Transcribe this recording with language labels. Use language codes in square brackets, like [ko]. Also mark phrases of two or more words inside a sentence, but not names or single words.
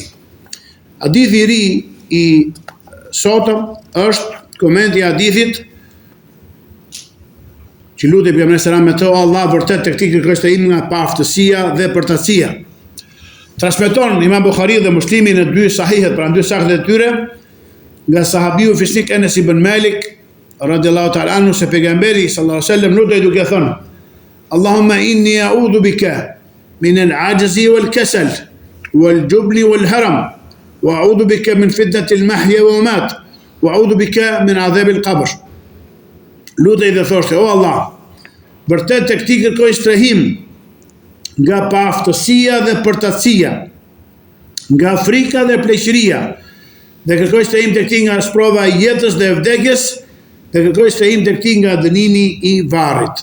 [sq] Hadithi i ri i sotëm është komenti i hadithit që lutet pejgamberi [ar] صلى الله عليه وسلم [sq] me të: o Allah, vërtet tek ti kërkoj të im nga paaftësia dhe përtatësia. Transmeton Imam Buhariu dhe Muslimi në dy sahihet, pra në dy sahihet e tyre, nga sahabiu fisnik Enes ibn Malik [ar] رضي الله تعالى عنه, [sq] se pejgamberi [ar] صلى الله عليه وسلم [sq] lutej duke thënë: [ar] اللهم إني أعوذ بك من العجز والكسل والجبن والهرم وأعوذ بك من فتنة المحيا والممات وأعوذ بك من عذاب القبر. [sq] Lutej dhe thoshte: o Allah, vërtet tek ti kërkoj strehim nga paaftësia dhe përtatësia, nga frika dhe pleqëria, dhe kërkoj strehim tek ti nga sprova e jetës dhe e vdekjes, dhe kërkoj strehim tek ti nga dënimi i varrit.